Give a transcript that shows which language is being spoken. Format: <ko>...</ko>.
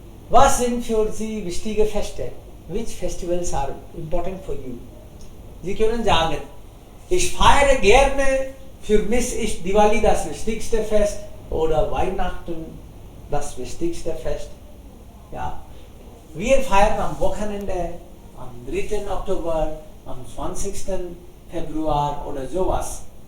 <de>Was sind für Sie wichtige Feste?</de> <en>Which festivals are important for you?</en> <de>Sie können sagen, ich feiere gerne, für mich ist Diwali das wichtigste Fest oder Weihnachten das wichtigste Fest. Ja. Wir feiern am Wochenende, am 3. Oktober, am 20. Februar oder sowas.</de>